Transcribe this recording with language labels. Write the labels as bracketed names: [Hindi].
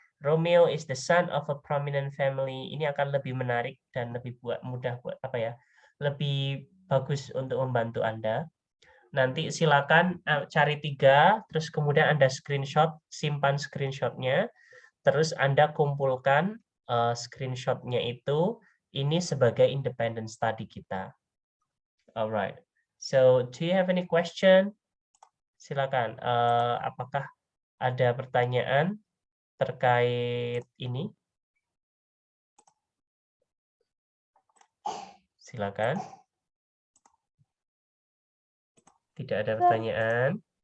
[English] Romeo is the son of a prominent family. [Indonesian] Ini akan lebih menarik dan lebih mudah buat apa ya? Lebih bagus untuk membantu Anda. Nanti silakan cari 3, terus kemudian Anda screenshot, simpan screenshotnya, terus Anda kumpulkan screenshotnya itu, ini sebagai [English] independent study [Indonesian] kita. [English] Alright, so do you have any question? [Indonesian] Silakan, apakah ada pertanyaan terkait ini? Silakan. Tidak ada pertanyaan.